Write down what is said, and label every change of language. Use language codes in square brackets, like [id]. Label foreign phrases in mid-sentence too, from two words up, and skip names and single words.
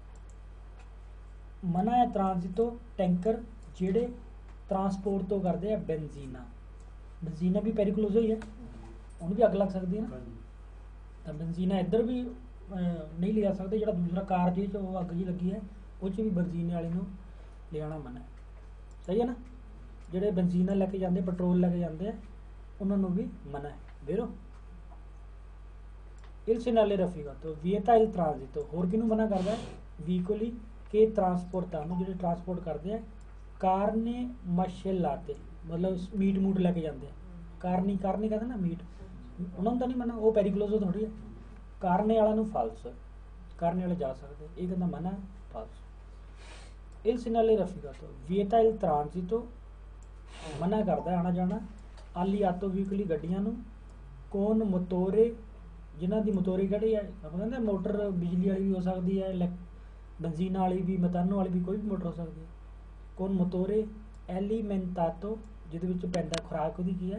[pa] ਮਨਾ ਹੈ ਟ੍ਰਾਂਜ਼ਿਟੋ ਟੈਂਕਰ ਜਿਹੜੇ ਟਰਾਂਸਪੋਰਟ ਤੋਂ ਕਰਦੇ ਆ ਬੈਂਜ਼ੀਨਾ ਵੀ ਪੈਰੀਕਲੋਜ਼ੋ ਹੀ ਹੈ, ਉਹਨੂੰ ਵੀ ਅੱਗ ਲੱਗ ਸਕਦੀ ਹੈ ਨਾ, ਤਾਂ ਬੈਂਜ਼ੀਨਾ ਇੱਧਰ ਵੀ ਨਹੀਂ ਲਿਆ ਸਕਦੇ, ਜਿਹੜਾ ਦੂਸਰਾ ਕਾਰ ਜਿਹੇ 'ਚ ਉਹ ਅੱਗ ਜੀ ਲੱਗੀ ਹੈ ਉਹ 'ਚ ਵੀ ਬੈਂਜ਼ੀਨੇ ਵਾਲੇ ਨੂੰ ਲਿਆਉਣਾ ਮਨਾ ਹੈ, ਸਹੀ ਹੈ ਨਾ। ਜਿਹੜੇ ਬੈਂਜ਼ੀਨਾ ਲੈ ਕੇ ਜਾਂਦੇ, ਪੈਟਰੋਲ ਲੈ ਕੇ ਜਾਂਦੇ ਆ, ਉਹਨਾਂ ਨੂੰ ਵੀ ਮਨਾ ਹੈ। [it] ਵੀਰੋ il segnale rafficato vieta il transito, [pa] ਹੋਰ ਕਿਹਨੂੰ ਮਨਾ ਕਰਦਾ ਹੈ? [it] veicoli che trasportano, [pa] ਜਿਹੜੇ ਟਰਾਂਸਪੋਰਟ ਕਰਦੇ ਆ [it] carne macellate, [pa] ਮਤਲਬ ਮੀਟ ਮੂਟ ਲੈ ਕੇ ਜਾਂਦੇ ਆ। ਕਾਰਨੀ ਕਹਿੰਦੇ ਨਾ ਮੀਟ, ਉਹਨਾਂ ਨੂੰ ਤਾਂ ਨਹੀਂ ਮਨਾ, ਉਹ ਪੈਰੀਕਲੋਸ ਥੋੜੀ ਹੈ। ਕਾਰਨੇ ਵਾਲਾ ਨੂੰ ਫਾਲਸ, ਕਾਰਨੇ ਵਾਲੇ ਜਾ ਸਕਦੇ, ਇਹ ਕਹਿੰਦਾ ਮਨਾ ਫਾਲਸ। il segnale rafficato vieta il transito, ਮਨਾ ਕਰਦਾ ਆਣਾ ਜਾਣਾ [it] agli autoveicoli [pa] ਗੱਡੀਆਂ ਨੂੰ, [it] con motore, [pa] ਜਿਨ੍ਹਾਂ ਦੀ ਮੋਟੋਰੀ ਕਿਹੜੀ ਹੈ ਆਪਾਂ ਕਹਿੰਦੇ ਮੋਟਰ ਬਿਜਲੀ ਵਾਲੀ ਵੀ ਹੋ ਸਕਦੀ ਹੈ, ਬੈਂਜ਼ੀਨ ਵਾਲੀ ਵੀ, ਮਤਾਨੋ ਵਾਲੀ ਵੀ, ਕੋਈ ਵੀ ਮੋਟਰ ਹੋ ਸਕਦੀ ਹੈ। [it] con motore alimentato, [pa] ਜਿਹਦੇ ਵਿੱਚ ਪੈਂਦਾ ਖੁਰਾਕ ਉਹਦੀ ਕੀ ਹੈ?